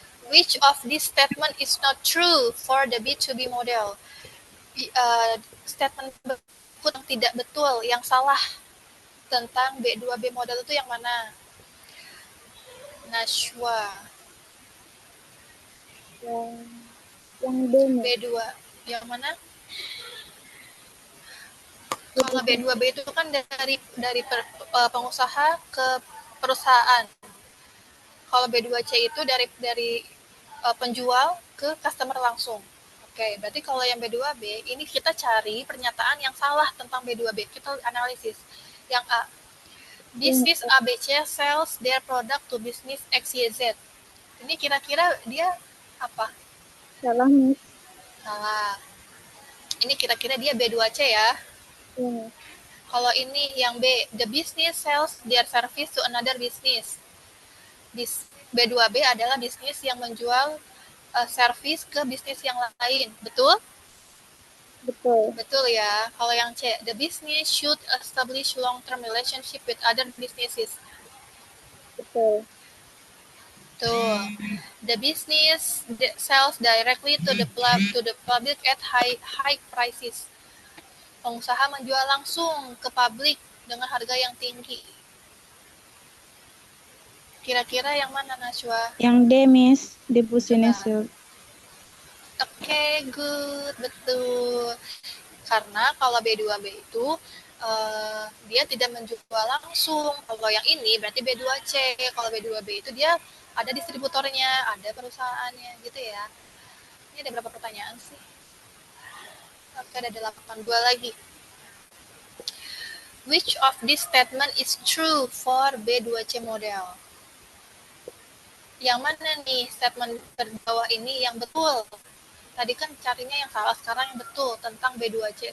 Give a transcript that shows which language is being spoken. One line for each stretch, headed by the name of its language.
English: Which of this statement is not true for the B2B model?
Indonesian: Statement yang tidak betul, yang salah tentang B2B model itu yang mana? Nashwa. Yang B2. Yang mana? Kalau B2B itu kan dari pengusaha ke perusahaan. Kalau B2C itu dari penjual ke customer langsung. Oke, berarti kalau yang B2B, ini kita cari pernyataan yang salah tentang B2B. Kita analisis. Yang A,
English: business ABC sells their product to business XYZ.
Indonesian: Ini kira-kira dia apa? Salah, Miss. Salah. Ini kira-kira dia B2C ya. Iya. Kalau ini yang B,
English: the business sells their service to another business.
Indonesian: B2B adalah bisnis yang menjual service ke bisnis yang lain. Betul? Betul. Betul ya. Kalau yang C,
English: the business should establish long-term relationship with other businesses.
Indonesian: Betul. Tuh.
English: The business sells directly to the public at high prices.
Indonesian: Pengusaha menjual langsung ke publik dengan harga yang tinggi. Kira-kira yang mana, Najwa? Yang D, Miss,
English: the business.
Indonesian: Oke, good, betul. Karena kalau B2B itu dia tidak menjual langsung. Kalau yang ini berarti B2C. Kalau B2B itu dia ada distributornya, ada perusahaannya gitu ya. Ini ada berapa pertanyaan sih? Oke, ada 8. 2 lagi.
English: Which of this statement is true for B2C model?
Indonesian: Yang mana nih statement bawah ini yang betul? Tadi kan carinya yang salah, sekarang yang betul tentang B2C.